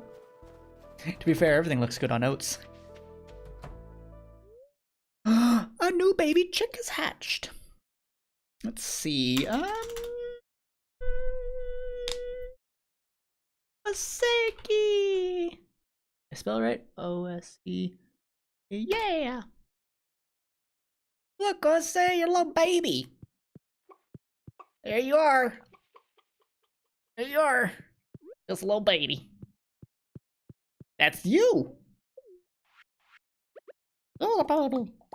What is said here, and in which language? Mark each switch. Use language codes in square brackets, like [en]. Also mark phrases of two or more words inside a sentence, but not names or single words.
[en] To be fair, everything looks good on oats. A new baby chick is hatched. Let's see. Oseki. I spell it right? O-S-E. Yeah. Look, Osei, your little baby. There you are. There you are. Just a little baby. That's you. Oh, baby.